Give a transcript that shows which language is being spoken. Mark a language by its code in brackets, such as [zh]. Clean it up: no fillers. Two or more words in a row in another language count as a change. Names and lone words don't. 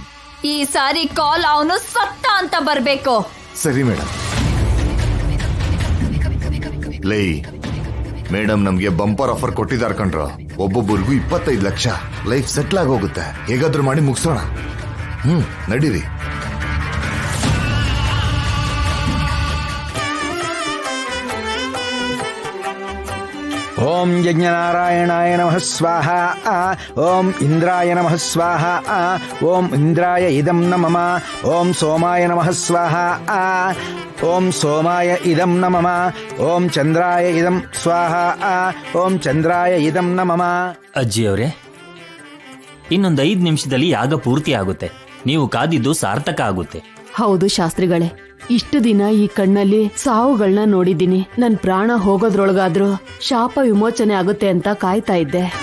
[kn] ಈ ಸಾರಿ ಕಾಲ್ ಅವನು ಸತ್ತ ಅಂತ ಬರ್ಬೇಕು. ಸರಿ ಮೇಡಮ್. ಲೈ ಮೇಡಮ್, ನಮ್ಗೆ [en] bumper offer [kn] ಕೊಟ್ಟಿದ್ದಾರೆ ಕಣ್ರ. ಒಬ್ಬೊಬ್ಬರಿಗೂ 25 ಲಕ್ಷ. [en] life settle [kn] ಆಗಿ ಹೋಗುತ್ತೆ. ಹೇಗಾದ್ರೂ ಮಾಡಿ ಮುಗಿಸೋಣ. ನಡೀರಿ. [sa] ಓಂ ಯಜ್ಞನಾರಾಯಣಾಯ ನಮಃ ಸ್ವಾಹ. ಓಂ ಇಂದ್ರಾಯ ನಮಃ ಸ್ವಾಹ. ಓಂ ಇಂದ್ರಾಯ ಇದಂ ನಮಃ. ಓಂ ಸೋಮಾಯ ನಮಃ ಸ್ವಾಹ. ಓಂ ಸೋಮಾಯ ಇದಂ ನಮಃ. ಓಂ ಚಂದ್ರಾಯ ಇದಂ ಸ್ವಾಹ. ಓಂ ಚಂದ್ರಾಯ ಇದಂ ನಮಃ. [kn] ಅಜ್ಜಿ ಅವರೇ, ಇನ್ನೊಂದು 5 ನಿಮಿಷದಲ್ಲಿ ಯಾಗ ಪೂರ್ತಿ ಆಗುತ್ತೆ. ನೀವು ಕಾದಿದ್ದು ಸಾರ್ಥಕ ಆಗುತ್ತೆ. ಹೌದು ಶಾಸ್ತ್ರಿಗಳೇ, ಇಷ್ಟು ದಿನ ಈ ಕಣ್ಣಲ್ಲಿ ಸಾವುಗಳನ್ನ ನೋಡಿದ್ದೀನಿ. ನನ್ ಪ್ರಾಣ ಹೋಗೋದ್ರೊಳಗಾದ್ರೂ ಶಾಪ ವಿಮೋಚನೆ ಆಗುತ್ತೆ ಅಂತ ಕಾಯ್ತಾ ಇದ್ದೆ.